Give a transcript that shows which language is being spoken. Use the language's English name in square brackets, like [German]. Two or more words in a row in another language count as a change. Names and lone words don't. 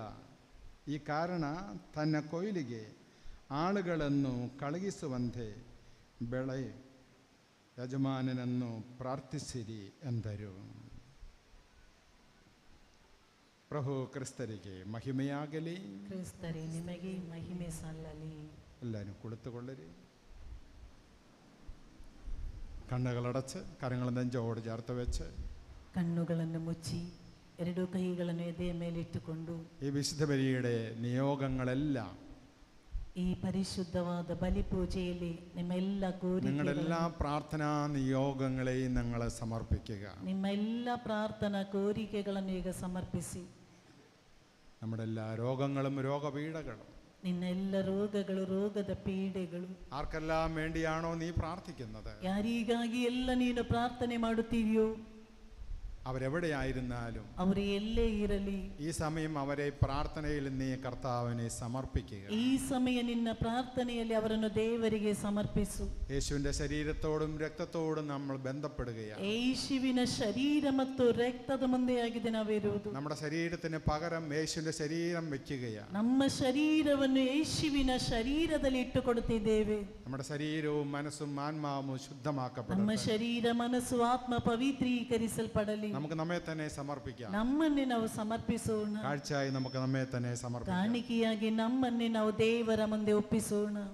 [Kannada] ಈ ಕಾರಣ ತನ್ನ ಕೊಯ್ಲಿಗೆ ಆಳುಗಳನ್ನು ಕಳುಹಿಸುವಂತೆ ಬೆಳೆ ಯಜಮಾನನನ್ನು ಪ್ರಾರ್ಥಿಸಿರಿ ಎಂದರು. ಪ್ರಭು ಕ್ರಿಸ್ತರಿಗೆ ಮಹಿಮೆಯಾಗಲಿ. ಕ್ರಿಸ್ತರೇ ನಿಮಗೆ ಮಹಿಮೆ ಸಲ್ಲಲಿ. [Malayalam] എല്ലാവരും കുളിത്തുകൊള്ളരി. കണ്ണുകളടച്ച് കരങ്ങൾ നെഞ്ചോട് ചേർത്ത് വെച്ച് [Kannada] കണ്ണുಗಳನ್ನು ಮುಚ್ಚಿ ಎರಡು ಕೈಗಳನ್ನು ಎದೆಯ ಮೇಲಿಟ್ಟುಕೊಂಡು [Malayalam] ഈ വിശുദ്ധ ബലിയുടെ നിയോഗങ്ങളെല്ലാം [Kannada] ಈ ಪರಿಶುದ್ಧವಾದ ಬಲಿಪೂಜೆಯಲ್ಲಿ ನಿಮ್ಮ ಎಲ್ಲ [Malayalam] നിങ്ങളുടെ എല്ലാ പ്രാർത്ഥനാ നിയോഗങ്ങളെയും നിങ്ങൾ സമർപ്പിക്കുക. [Kannada] ನಿಮ್ಮ ಎಲ್ಲ ಪ್ರಾರ್ಥನಾ ಕೋರಿಕೆಗಳನ್ನು ಈಗ ಸಮರ್ಪಿಸಿ. [Malayalam] നമ്മുടെ എല്ലാ രോഗങ്ങളും രോഗപീഠകളും [Kannada] ನಿನ್ನ ಎಲ್ಲ ರೋಗಗಳು ರೋಗದ ಪೀಡೆಗಳು [Malayalam] ആർക്കെല്ലാം വേണ്ടിയാണോ നീ പ്രാർത്ഥിക്കുന്നത്, [Kannada] ಯಾರಿಗಾಗಿ ಎಲ್ಲ ನೀನು ಪ್ರಾರ್ಥನೆ ಮಾಡುತ್ತೀಯೋ [Malayalam] അവരെവിടെയായിരുന്നാലും [Kannada] ಅವರು ಎಲ್ಲೇ ಇರಲಿ [Malayalam] ഈ സമയം അവരെ പ്രാർത്ഥനയിൽ നീ കർത്താവിനെ സമർപ്പിക്കുക. [Kannada] ಈ ಸಮಯ ನಿನ್ನ ಪ್ರಾರ್ಥನೆಯಲ್ಲಿ ಅವರನ್ನು ದೇವರಿಗೆ ಸಮರ್ಪಿಸು. [Malayalam] യേശുവിന്റെ ശരീരത്തോടും രക്തത്തോടും നമ്മൾ ബന്ധപ്പെടുകയാണ്. [Kannada] ಯೇಸುವಿನ ಶರೀರ ಮತ್ತು ರಕ್ತದ ಮುಂದೆಯಾಗಿದೆ ನಾವಿರುವುದು. [Malayalam] നമ്മുടെ ശരീരത്തിന് പകരം യേശുവിന്റെ ശരീരം വെക്കുകയാണ്. [Kannada] ನಮ್ಮ ಶರೀರವನ್ನು ಯೇಸುವಿನ ಶರೀರದಲ್ಲಿ ಇಟ್ಟುಕೊಡುತ್ತಿದ್ದೇವೆ. [Malayalam] നമ്മുടെ ശരീരവും മനസ്സും ആത്മാവും ശുദ്ധമാക്കപ്പെടട്ടെ. [Kannada] ನಮ್ಮ ಶರೀರ ಮನಸ್ಸು ಆತ್ಮ ಪವಿತ್ರೀಕರಿಸಲ್ಪಡಲಿ. [Malayalam] നമുക്ക് നമ്മെ തന്നെ സമർപ്പിക്കാം. [Kannada] ನಮ್ಮನ್ನೇ ನಾವು ಸಮರ್ಪಿಸೋಣ. [Malayalam] കാഴ്ചയായി നമുക്ക് നമ്മെ തന്നെ സമർപ്പിക്കാം. [Kannada] ಕಾಣಿಕೆಯಾಗಿ ನಮ್ಮನ್ನೇ ನಾವು ದೇವರ ಮುಂದೆ ಒಪ್ಪಿಸೋಣ.